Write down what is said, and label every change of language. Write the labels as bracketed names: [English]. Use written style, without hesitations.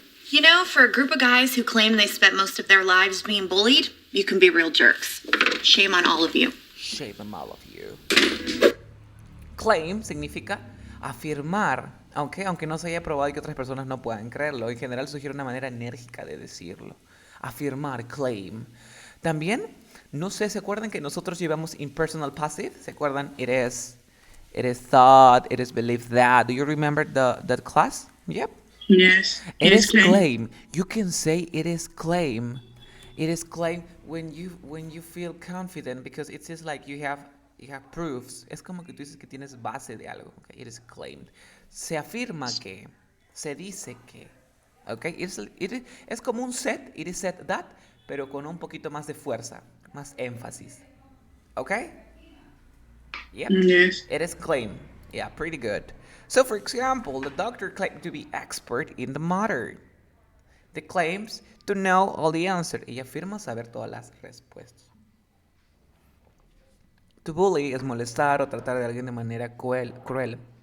[English] You know, for a group of guys who claim they spent most of their lives being bullied, you can be real jerks. Shame on all of you. Shame on all of you. [Spanish] Claim significa afirmar, aunque no se haya probado y que otras personas no puedan creerlo. En general sugiere una manera enérgica de decirlo. Afirmar, claim. También, no sé, ¿se acuerdan que nosotros llevamos impersonal passive? ¿Se acuerdan? [English] It is thought, it is believed that. Do you remember that class? Yep. Yes. It is claim. You can say it is claim. It is claim when you feel confident because it is like you have proofs. [Spanish] Es como que tú dices que tienes base de algo. [English] Okay? It is claimed. [Spanish] Se afirma que, se dice que. Okay? Es como un set. [English] It is said that, [Spanish] pero con un poquito más de fuerza, más énfasis. [English] Okay? Yep. Yes. It is claimed. Yeah, pretty good. So, for example, the doctor claimed to be expert in the matter. The claims to know all the answers. [Spanish] Ella afirma saber todas las respuestas. To bully es molestar o tratar de alguien de manera cruel.